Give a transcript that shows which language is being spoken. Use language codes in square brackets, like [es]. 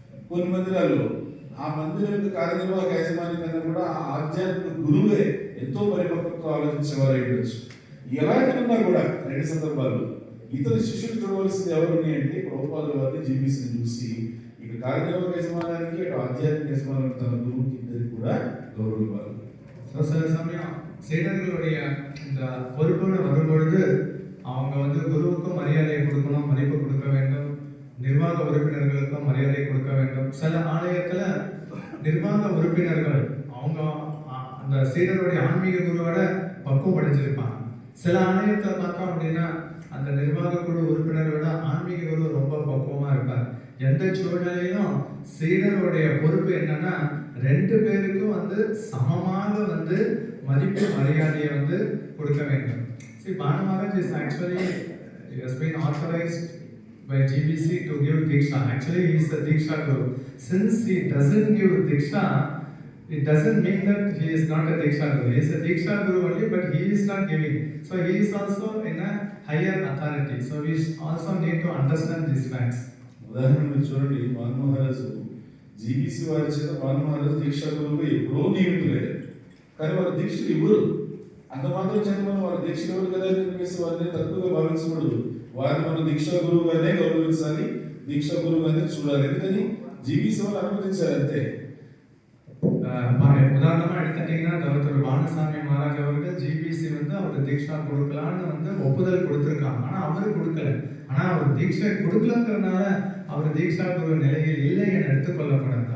[te] కొన్ని మందిరాల్లో ఆ మందిరం యొక్క కార్యనిర్వాహక యాజమాన్యం కన్నా కూడా ఆ ఆధ్యాత్మిక గురువే ఎంతో పరిపక్వతతో ఆలోచించేవారు ఉండొచ్చు. ఎలాంటి ఉన్నా కూడా రెండు సందర్భాల్లో ఇతర శిష్యులు చూడవలసింది ఎవరిని అంటే ప్రభుపాదుల వారిని జీబీసీని చూసి ఇక కార్యనిర్వాహక యజమానానికి అటు ఆధ్యాత్మిక యజమానానికి తన గురువుకి ఇద్దరికి కూడా గౌరవం ఇవ్వాలి. [ta] சில சமயம் சீடர்களுடைய இந்த பொறுப்புன்னு வரும்பொழுது அவங்க வந்து குருவுக்கும் மரியாதை கொடுக்கணும், மதிப்பு கொடுக்க வேண்டும், நிர்வாக உறுப்பினர்களுக்கும் மரியாதை கொடுக்க வேண்டும். சில ஆலயத்துல நிர்வாக உறுப்பினர்கள் அவங்க அந்த சீடருடைய ஆன்மீக குருவோட பக்குவம் அடைஞ்சிருப்பாங்க. சில ஆலயத்தில் பார்த்தோம் அப்படின்னா அந்த நிர்வாக குழு உறுப்பினரோட ஆன்மீக குரு ரொம்ப பக்குவமா இருப்பார். எந்த சூழ்நிலையிலும் சீடருடைய பொறுப்பு என்னன்னா 2 பேருக்கும் சமமாக மதிப்பு மரியாதையை கொடுக்க வேண்டும். [en] See, Banu Maharaj is actually, he has been authorized by GBC to give Diksha. Actually, he is the Diksha Guru. Since he doesn't give Diksha, it doesn't mean that he is not a Diksha Guru. He is a Diksha Guru only, but he is not giving. So he is also in a higher authority. So we also need to understand these facts. [te] ఉదాహరణకు చూడండి, బాను మహారాజు GBC వారి చేత బాను మహారాజు దీక్షా గురువుగా ఎప్పుడో నియమితులయ్యారు. కానీ వారు దీక్షలు ఇవ్వరు. అంత మాత్రం చేత మనం వారు దీక్ష ఇవ్వరు కదా అని చెప్పేసి వారిని తక్కువగా భావించకూడదు. వారిని మనం దీక్షా గురువుగానే గౌరవించాలి, దీక్షా గురువుగానే చూడాలి. ఎందుకని జీబీసీ వాళ్ళు అనుమతించారు అంతే. [ta] உதாரணமா எடுத்துட்டீங்கன்னா டாக்டர் பானுசாமி மகாராஜ் அவர்கள் ஜிபிசி அவர் தீட்சா கொடுக்கலான்னு ஒப்புதல் கொடுத்திருக்காங்க. ஆனா அவரு கொடுக்கல. ஆனா அவர் தீட்சை கொடுக்கலங்கிறதுனால அவர் தீட்சா குரு நிலையில் இல்லை என எடுத்துக்கொள்ளப்படாது.